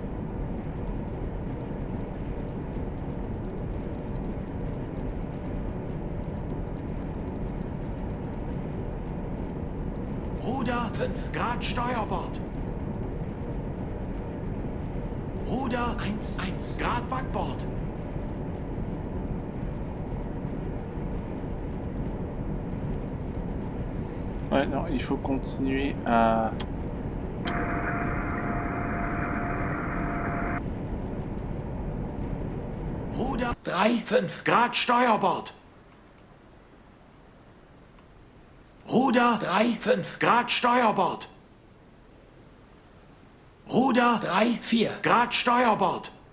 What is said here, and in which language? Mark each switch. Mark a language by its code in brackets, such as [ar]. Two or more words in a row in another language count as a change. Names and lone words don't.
[de] Ruder 5, Grad Steuerbord. Ruder 1, Grad Backbord. [fr] Ouais, non, il faut continuer à... [de] Ruder 3, 5, Grad Steuerbord. Ruder 3, 5, Grad Steuerbord. Ruder 3, 4, Grad Steuerbord.